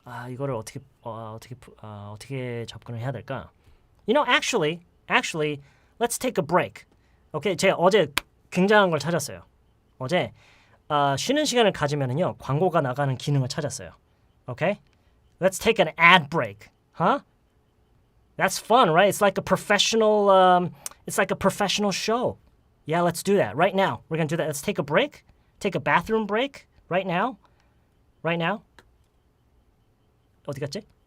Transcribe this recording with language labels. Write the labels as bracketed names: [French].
[Korean] 이거를 어떻게 접근을 해야 될까? [English] You know, actually, let's take a break. [Korean] 오케이, 제가 어제 굉장한 걸 찾았어요. 어제 쉬는 시간을 가지면은요 광고가 나가는 기능을 찾았어요. [English] Okay, let's take an ad break, huh? That's fun, right? It's like a professional show. Yeah, let's do that right now. We're gonna do that. Let's take a break. Take a bathroom break right now. Right now. [Korean] 어디 갔지?